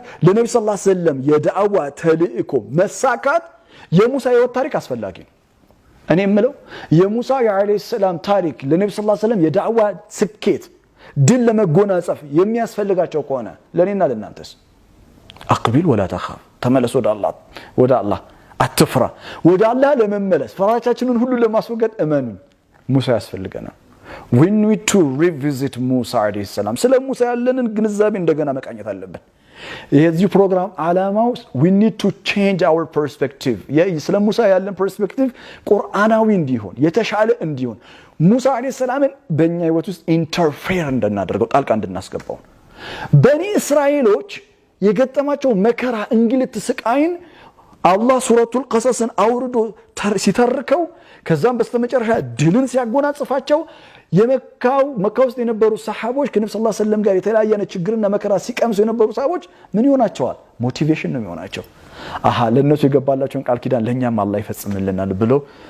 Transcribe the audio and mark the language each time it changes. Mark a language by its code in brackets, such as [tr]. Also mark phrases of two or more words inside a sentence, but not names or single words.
[am] ለነብዩ [ar] صلى الله عليه وسلم [am] የዳዕዋ ተልእኮ መሳካት የሙሳ የወት ታሪክ አስፈላጊ ነው እኔ የምለው የሙሳ [ar] عليه السلام [am] ታሪክ ለነብዩ [ar] صلى الله عليه وسلم [am] የዳዕዋ ስኬት ድል ለመጎናጸፍ የሚያስፈልጋቸው ከሆነ ለኔና ለናንተስ [ar] اقبل ولا تخاف [am] ተመለስ ወደ አላህ አትፍራ ወደ አላህ ለመመለስ ፍራቻችንን ሁሉ ለማስወገድ እመኑ ሙሳ ያስፈልገናል [en] we need to revisit [am] ሙሳ [ar] عليه السلام [am] ስለ ሙሳ ያለንን ግንዛቤ እንደገና መቃኘት አለብን የዚህ ፕሮግራም ዓላማው [en] we need to change our perspective [am] ስለ ሙሳ ያለን perspective ቁርአናዊ እንዲሆን የተሻለ እንዲሆን ሙሳ [ar] عليه السلام [am] በእኛ ህይወት ውስጥ ኢንተርፌር እንድናደርገው ጣልቃ እንድናስገባው በኒ እስራኤሎች የገጠማቸው መከራ እንግልት ስቃይን አላህ ሱረቱል ቀሰስን አውርዶ ሲተርከው ከዛም በስተመጨረሻ ድልን ሲያጎናጽፋቸው መካ ውስጥ የነበሩ ሰሃቦች ከነብዩ [ar] صلى الله عليه وسلم [am] ጋር የተለያየ ችግርና መከራ ሲቀምሱ የነበሩ ሰሃቦች ምን ይሆናቸዋል ሞቲቬሽን ነው የሚሆናቸው ለነሱ የገባላቸውን ቃል ኪዳን ለኛም አላህ ይፈጽምልናል ብለው